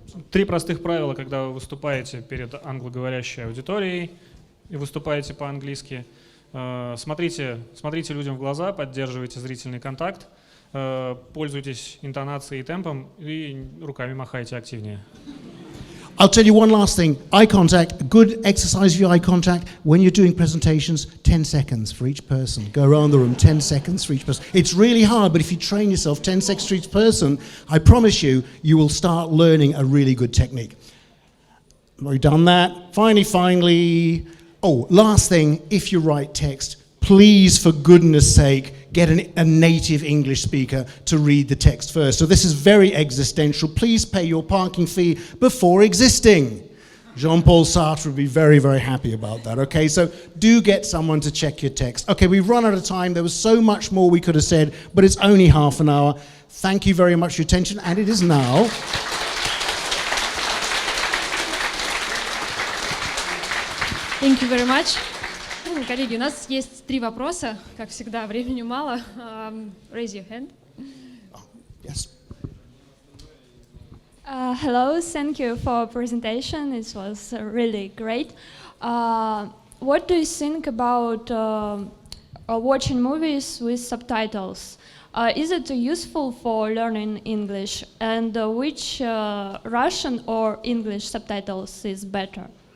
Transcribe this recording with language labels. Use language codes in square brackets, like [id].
[ru] Три простых правила, когда вы выступаете перед англоговорящей аудиторией и выступаете по-английски. Смотрите людям в глаза, поддерживайте зрительный контакт. Пользуйтесь интонацией и темпом и руками махайте активнее. [en] I'll tell you one last thing. Eye contact, good exercise for your eye contact. When you're doing presentations, 10 seconds for each person. Go around the room, 10 seconds for each person. It's really hard, but if you train yourself 10 seconds for each person, I promise you, you will start learning a really good technique. We've done that. Finally, last thing, if you write text, please, for goodness sake, get a native English speaker to read the text first. So this is very existential. Please pay your parking fee before existing. Jean-Paul Sartre would be very, very happy about that, okay? So do get someone to check your text. Okay, we've run out of time. There was so much more we could have said, but it's only half an hour. Thank you very much for your attention, and it is now. Thank you very much. [ru] Коллеги, у нас есть 3 вопроса, как всегда, времени мало. [en] Raise your hand. Yes. Hello, thank you for presentation. It was really great. What do you think about watching movies with subtitles? Is it useful for learning English? And which Russian or English subtitles is better?